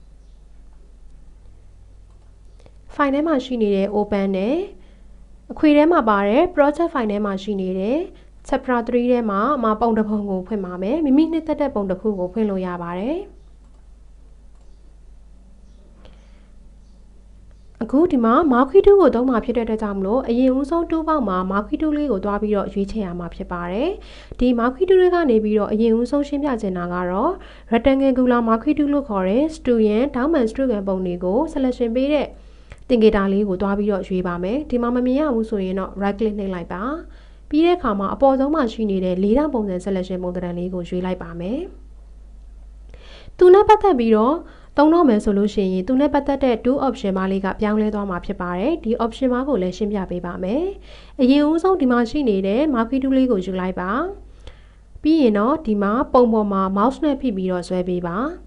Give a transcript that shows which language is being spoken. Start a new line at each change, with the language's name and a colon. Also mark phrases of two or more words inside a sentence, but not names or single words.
Burmese: file ထဲမှာရှိနေတဲ့ open နဲ့အခွေထဲမှာပါတဲ့
English: project file
Burmese: ထဲမှာရှိနေတဲ့ chapter 3ထဲမှာအမပုံတစ်ပုံကိုဖွင့်ပါမယ်မိမိနှစ်သက်တဲ့ပုံတစ်ခုကိုဖွင့်လို့ရပါတယ် အခုဒီမှာ marquee 2ကိုသုံးမှာဖြစ်တဲ့အတွက်ကြောင့်မလို့အရင်ဦးဆုံး2ပေါက်မှာ marquee 2လေးကိုတွားပြီးတော့ရွေးချယ်ရမှာဖြစ်ပါတယ်ဒီ marquee 2တွေကနေပြီးတော့အရင်ဦးဆုံးရှင်းပြ ချင်တာကတော့
English: rectangular marquee
Burmese: 2 လို့ခေါ်တဲ့
English: student downman student
Burmese: ပုံတွေကို selection ပေးတဲ့သင်္ကေတလေးကိုတွားပြီးတော့ရွေးပါမယ်ဒီမှာမမြင်ရဘူး ဆိုရင်တော့
English: right click
Burmese: နှိပ်လိုက်ပါပြီးတဲ့အခါမှာအပေါ်ဆုံးမှာရှိနေတဲ့၄တောင်ပုံစံ selection ပုံသဏ္ဍာန်လေးကိုရွေးလိုက်ပါမယ်သူနဲ့ပတ်သက်ပြီးတော့သုံးတော့မယ်ဆိုလို့ရှိရင်သူနဲ့ပတ်သက်တဲ့
English: do option
Burmese: ပါလေးကပြောင်းလဲသွားမှာဖြစ်ပါတယ်ဒီ option ပါကိုလည်းရှင်းပြပေးပါမယ်အရင်ဦးဆုံးဒီမှာရှိနေတဲ့ marquee 2လေးကိုယူလိုက်ပါပြီးရင်တော့ဒီမှာပုံပေါ်မှာ mouse နဲ့ဖိပြီးတော့ဆွဲပေးပါ